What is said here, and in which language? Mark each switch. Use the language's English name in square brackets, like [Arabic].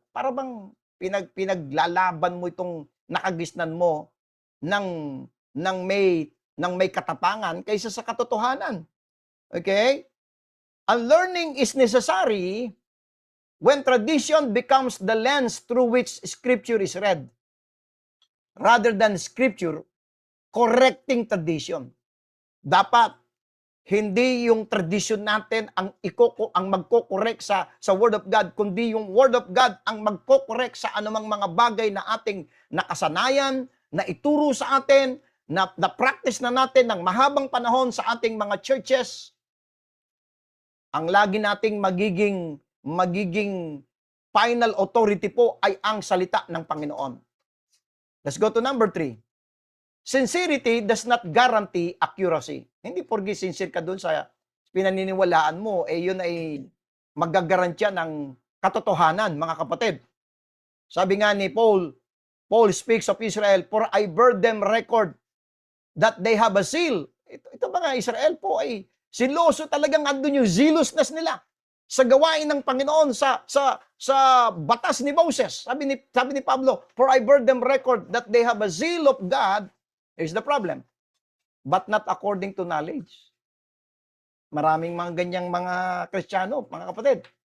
[Filipino] Para bang pinaglalaban mo itong nakagisnan mo ng may katapangan kaysa sa katotohanan. Okay? [English] Unlearning is necessary when tradition becomes the lens through which Scripture is read, rather than Scripture correcting tradition. [Filipino] Dapat hindi yung tradition natin ang magko-correct sa Word of God, kundi yung Word of God ang magko-correct sa anumang mga bagay na ating nakasanayan, na ituro sa atin, na practice na natin ng mahabang panahon sa ating mga churches. Ang lagi nating magiging final authority po ay ang salita ng Panginoon. [English] Let's go to number 3. Sincerity does not guarantee accuracy. [Filipino] Hindi porgi sincere ka dun sa pinaniniwalaan mo, yun ay magagarantiya ng katotohanan, mga kapatid. Sabi nga ni Paul speaks of Israel, [English] for I bear them record that they have a zeal. [Filipino] Ito mga Israel po ay siloso talagang andun yung zealousness nila. sa gawain ng Panginoon, sa batas ni Moses. Sabi ni Pablo, [English] for I bear them record that they have a zeal of God. Here's the problem, but not according to knowledge. [Filipino] Maraming mga ganyang mga Kristiyano, mga kapatid.